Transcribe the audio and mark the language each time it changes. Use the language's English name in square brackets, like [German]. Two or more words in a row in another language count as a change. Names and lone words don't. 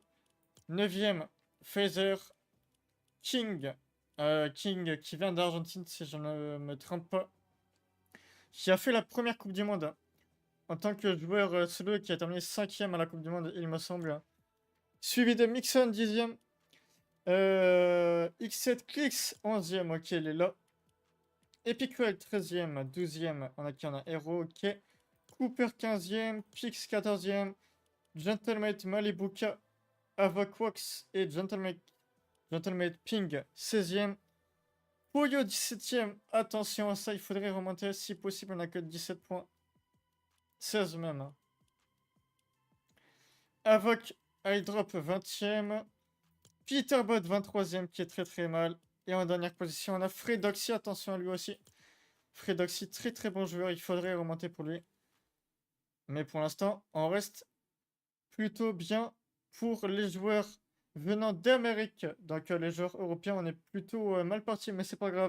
[French] 9e, Phaser, King, King qui vient d'Argentine si je ne me trompe pas, qui a fait la première Coupe du Monde en tant que joueur solo et qui a terminé 5e à la Coupe du Monde, il me semble. Suivi de Mixon, 10e, X7 Clicks, 11e, ok, il est là. Epicpartner, 13e, 12e, on a qui? On a Hero, ok. Cooper, 15e, Pix, 14e, Gentlemate, Malibuka, Avocwax et Gentlemate Ping, 16e. Pollo, 17e. Attention à ça, il faudrait remonter si possible. On n'a que 17 points. 16 même. Avoc, Eyedrop, 20e. Peterbot, 23e, qui est très très mal. Et en dernière position, on a Fredoxy. Attention à lui aussi. Fredoxy, très très bon joueur. Il faudrait remonter pour lui. Mais pour l'instant, on reste plutôt bien. Pour les joueurs venant d'Amérique, donc les joueurs européens, on est plutôt mal parti, mais c'est pas grave.